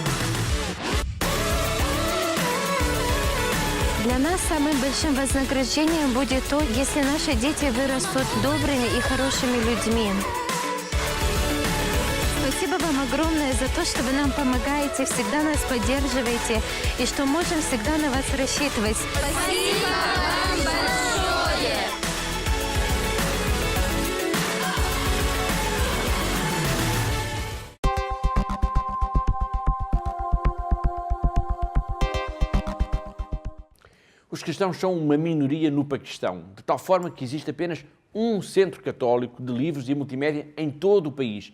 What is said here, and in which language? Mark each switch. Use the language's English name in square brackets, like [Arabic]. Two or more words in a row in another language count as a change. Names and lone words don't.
[Russian] Для нас самым большим вознаграждением будет то, если наши дети вырастут добрыми и хорошими людьми. Спасибо вам огромное за то, что вы нам помогаете, всегда нас поддерживаете и что можем всегда на вас рассчитывать. Спасибо вам большое! [Portuguese] Os cristãos são uma minoria no Paquistão, de tal forma que existe apenas um centro católico de livros e multimédia em todo o país.